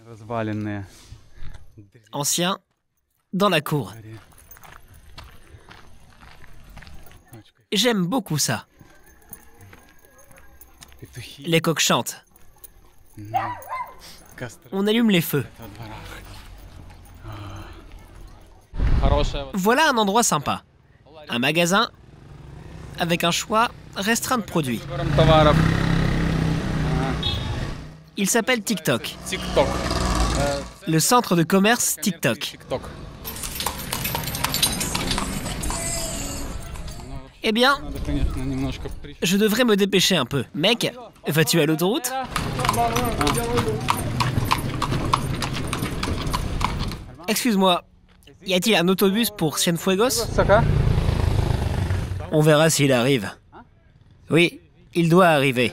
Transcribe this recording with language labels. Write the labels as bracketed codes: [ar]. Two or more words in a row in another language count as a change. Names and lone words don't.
[ru] Разваленные. [fr] Anciens. Dans la cour. J'aime beaucoup ça. [ru] Петухи. [fr] Les coqs chantent. [ru] Костры [fr] On allume les feux. [ru] во дворах. Хорошая вот [fr] Voilà un endroit sympa. Un magasin avec un choix restreint de produits. [ru] выбором товаров. [fr] Il s'appelle TikTok. TikTok. Le centre de commerce TikTok. TikTok. Eh bien, [ru] Надо, конечно, немножко [fr] je devrais me dépêcher un peu. Mec, vas-tu à l'autoroute? Excuse-moi, y a-t-il un autobus pour Cienfuegos? On verra s'il arrive. Oui, il doit arriver.